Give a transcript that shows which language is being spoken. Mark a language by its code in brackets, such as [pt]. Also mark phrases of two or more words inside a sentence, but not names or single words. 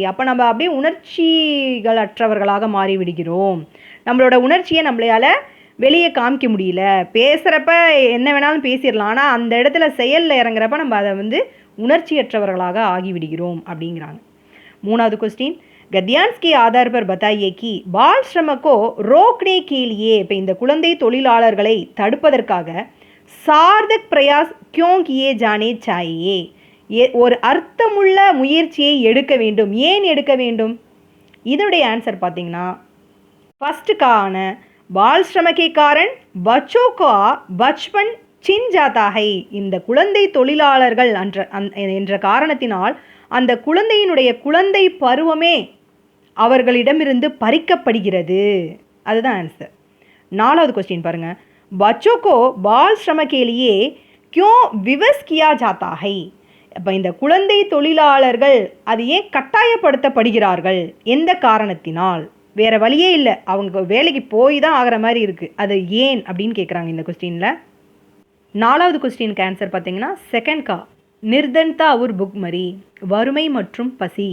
[ta] அப்போ நம்ம அப்படியே உணர்ச்சிகள் அற்றவர்களாக மாறிவிடுகிறோம். நம்மளோட உணர்ச்சியை நம்மளையால் வெளியே காமிக்க முடியல. பேசுகிறப்ப என்ன வேணாலும் பேசிடலாம், ஆனால் அந்த இடத்துல செயலில் இறங்குறப்ப நம்ம அதை உணர்ச்சியற்றவர்களாக ஆகிவிடுகிறோம் அப்படிங்கிறாங்க. மூணாவது கொஸ்டின், [hi] गद्यांश के आधार पर बताइए कि बाल श्रम को रोकने के लिए, [ta] இப்போ இந்த குழந்தை தொழிலாளர்களை தடுப்பதற்காக [hi] सार्थक प्रयास क्यों किए जाने चाहिए, [ta] ஒரு அர்த்தமுள்ள முயற்சியை எடுக்க வேண்டும். ஏன் எடுக்க வேண்டும்? இதனுடைய ஆன்சர் பார்த்தீங்கன்னா [hi] फर्स्ट कान बाल श्रम के कारण बच्चों का बचपन छिन जाता है. [ta] இந்த குழந்தை தொழிலாளர்கள் என்ற காரணத்தினால் அந்த குழந்தையினுடைய குழந்தை பருவமே அவர்களிடமிருந்து பறிக்கப்படுகிறது. அதுதான் ஆன்சர். நாலாவது கொஸ்டின் பாருங்க, [hi] बच्चों को बाल श्रम के लिए क्यों विवश किया जाता है. [ta] இப்போ இந்த குழந்தை தொழிலாளர்கள் அது ஏன் கட்டாயப்படுத்தப்படுகிறார்கள், எந்த காரணத்தினால்? வேறு வழியே இல்லை, அவங்க வேலைக்கு போய் தான் ஆகிற மாதிரி இருக்குது, அது ஏன் அப்படின்னு கேட்குறாங்க இந்த கொஸ்டினில். நாலாவது கொஸ்டினுக்கு ஆன்சர் பார்த்தீங்கன்னா [hi] सेकंड का निर्धनता और भुखमरी, [ta] வறுமை மற்றும் பசி.